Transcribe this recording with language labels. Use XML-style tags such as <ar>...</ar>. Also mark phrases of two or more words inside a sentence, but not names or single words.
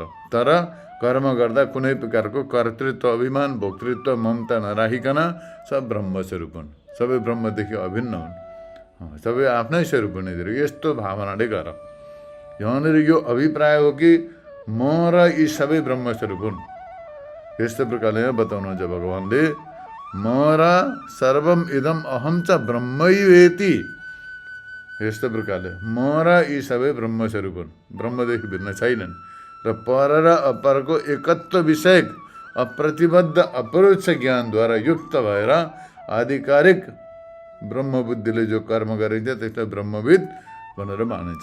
<ne>तर कर्म गर्दा कुनै प्रकारको कर्तृत्व अभिमान भोक्तृत्व ममता नराखिकन सब ब्रह्मस्वरूप हुन्, सबै ब्रह्मदेखि अभिन्न हुन्, सबै आफ्नै स्वरूप हुने। यस्तो भावनाले गर। यहाँनिर यो अभिप्राय हो कि म र यी सबै ब्रह्मस्वरूप हुन्। यस्तो प्रकारले बताउनुहुन्छ भगवानले, म र</ne> <sa>सर्वम इदम अहम च ब्रह्मैवेति।</sa> <ne>यस्तो प्रकारले म र यी सबै ब्रह्मस्वरूप हुन्, ब्रह्मदेखि भिन्न छैनन्। र पर र अपरको एकत्व विषयक अप्रतिबद्ध अपरोक्ष ज्ञानद्वारा युक्त भएर आधिकारिक ब्रह्मबुद्धिले जो कर्म गरिन्छ त्यसलाई ब्रह्मविद भनेर मानिन्छ।</ne>